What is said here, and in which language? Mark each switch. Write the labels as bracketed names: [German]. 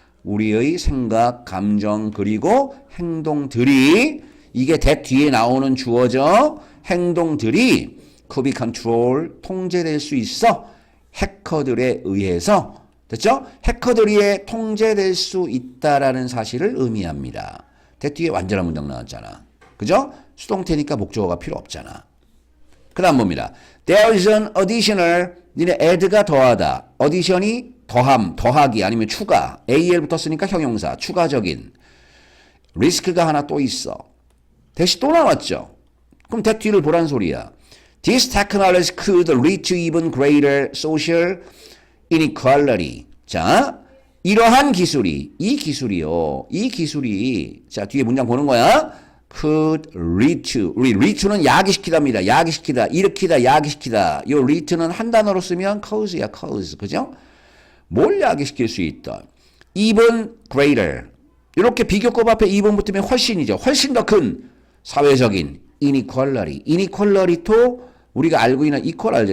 [Korean] 우리의 생각, 감정, 그리고 행동들이 이게 대 뒤에 나오는 주어죠. 행동들이 [English] could be controlled, [Korean] 통제될 수 있어. 해커들에 의해서. 됐죠? 해커들에 의해 통제될 수 있다라는 사실을 의미합니다. that 뒤에 완전한 문장 나왔잖아. 그죠? 수동태니까 목적어가 필요 없잖아. 그 다음 봅니다. [English] There is an additional, [Korean] 니네 add가 더하다. addition이 더함, 더하기 아니면 추가. AL 붙었으니까 형용사, 추가적인. 리스크가 하나 또 있어. 대시 또 나왔죠. 그럼 that 뒤를 보란 소리야. [English] This technology could lead to even greater social inequality. [Korean] 자, 이러한 기술이, 이 기술이, 자, 뒤에 문장 보는 거야. could lead to, 우리 lead to는 야기시키다입니다. 야기시키다, 일으키다, 야기시키다. 요 lead to는 한 단어로 쓰면 cause야, cause. 그죠? 뭘 야기시킬 수 있다. even greater. 이렇게 비교급 앞에 even 붙으면 훨씬이죠. 훨씬 더 큰 사회적인 inequality. inequality도 우리가 알고 있는 equal 알죠?